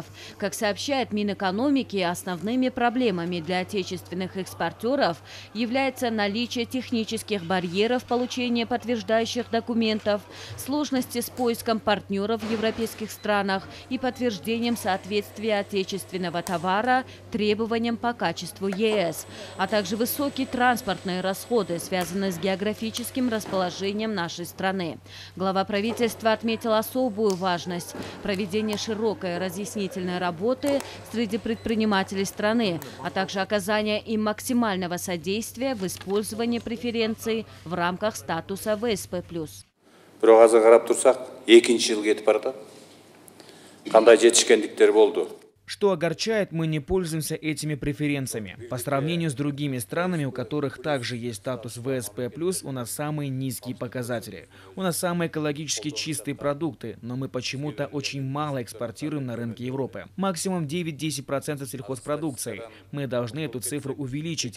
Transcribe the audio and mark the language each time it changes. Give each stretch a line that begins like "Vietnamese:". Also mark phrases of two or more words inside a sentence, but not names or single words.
Russian: Как сообщает Минэкономики, основными проблемами для отечественных экспортеров является наличие технических барьеров получения подтверждающих документов, сложности с поиском партнеров в европейских странах и подтверждением соответствия отечественного товара требованиям по качеству ЕС, а также высокий транспортный расходы, связанные с географическим расположением нашей страны. Глава правительства отметил особую важность проведения широкой разъяснительной работы среди предпринимателей страны, а также оказания им максимального содействия в использовании преференций в рамках статуса ВСП+.
Kyrgyz: Бирок азыр карап турсак, 2 жыл кетип баратат. Кандай жетишкендиктер болду?
Russian: Что огорчает, мы не пользуемся этими преференциями. По сравнению с другими странами, у которых также есть статус ВСП+, у нас самые низкие показатели. У нас самые экологически чистые продукты, но мы почему-то очень мало экспортируем на рынке Европы. Максимум 9-10% сельхозпродукции. Мы должны эту цифру увеличить.